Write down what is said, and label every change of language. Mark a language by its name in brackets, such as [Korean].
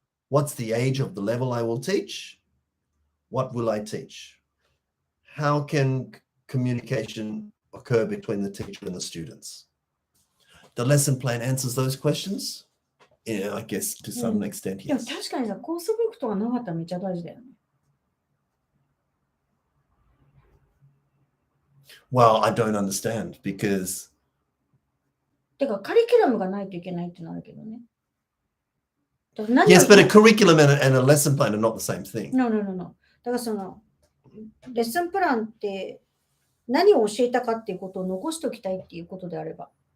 [English] What's the age of the level I will teach? What will I teach? How can communication occur between the teacher and the students? The lesson plan answers those questions? Yeah, I guess to some extent, yes. [Japanese] 確かにさ、コースブックとかなかったらめっちゃ大事だよね。 [English] Well, I don't understand because [Japanese] てかカリキュラムがないといけないってなるけどね。 [English] Yes, but a curriculum and a lesson plan are not the same thing. No. [Japanese] だからそのレッスンプランって何を教えたかっていうことを残しておきたいっていうことであれば。